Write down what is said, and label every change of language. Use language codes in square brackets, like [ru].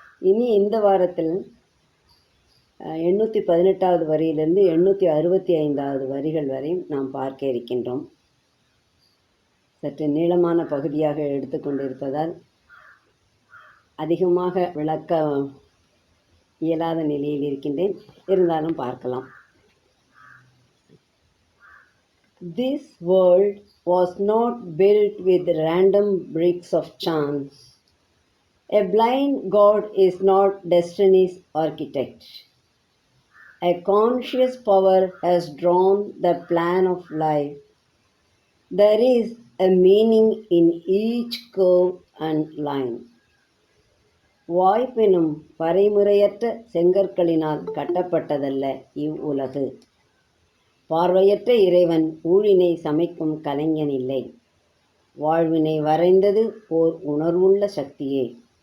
[ta] இனி இந்த வாரத்தில் 818வது வரியிலிருந்து 865வது வரிகள் வரை நாம் பார்க்க இருக்கின்றோம். சற்று நீளமான பகுதியாக எடுத்துக்கொண்டிருப்பதால் அதிகமாக விளக்க இயலாத நிலையில் இருக்கின்றேன். இருந்தாலும் பார்க்கலாம். [en] This world was not built with random bricks of chance. A blind God is not destiny's architect. A conscious power has drawn the plan of life. There is a meaning in each curve and line. [ta] வாய்ப்பெனும் வரைமுறையற்ற செங்கற்களினால் கட்டப்பட்டதல்ல இவ்வுலகு. பார்வையற்ற இறைவன் ஊழினை சமைக்கும் கலைஞன் இல்லை. வாழ்வினை வரைந்தது ஓர் உணர்வுள்ள சக்தியே.